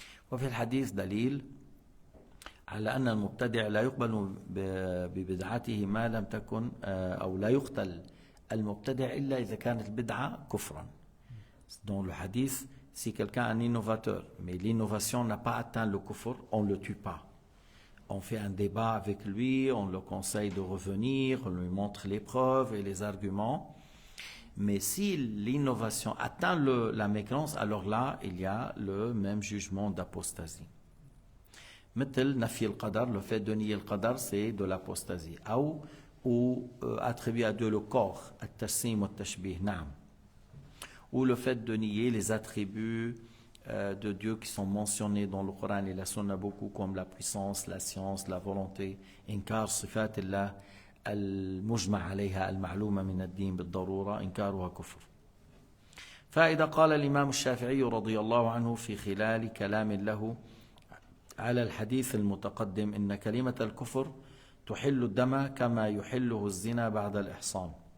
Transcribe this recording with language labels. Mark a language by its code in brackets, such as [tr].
[ar] وفي الحديث دليل على أن المبتدع لا يقبل ببدعته ما لم تكن أو لا يقتل المبتدع إلا إذا كانت البدعة كفرا. [fr] Dans le hadith, si quelqu'un est un innovateur, mais l'innovation n'a pas atteint le kufr, on ne le tue pas. On fait un débat avec lui, on le conseille de revenir, on lui montre les preuves et les arguments. Mais si l'innovation atteint la mécréance, alors là, il y a le même jugement d'apostasie. [ar] مثل نفي القدر, [fr] le fait de nier le qadar, c'est de l'apostasie. Ou attribuer à Dieu le corps, [ar] التجسيم والتشبيه, نعم. [fr] Ou le fait de nier les attributs de Dieu qui sont mentionnés dans le Coran et la Sunna beaucoup, comme la puissance, la science, la volonté. [ar] إنكار صفات الله المجمع عليها المعلومة من الدين بالضرورة إنكارها كفر. فإذا قال الإمام الشافعي رضي الله عنه في خلال كلام له على الحديث المتقدم إن كلمة الكفر تحل الدم كما يحله الزنا بعد الإحصان.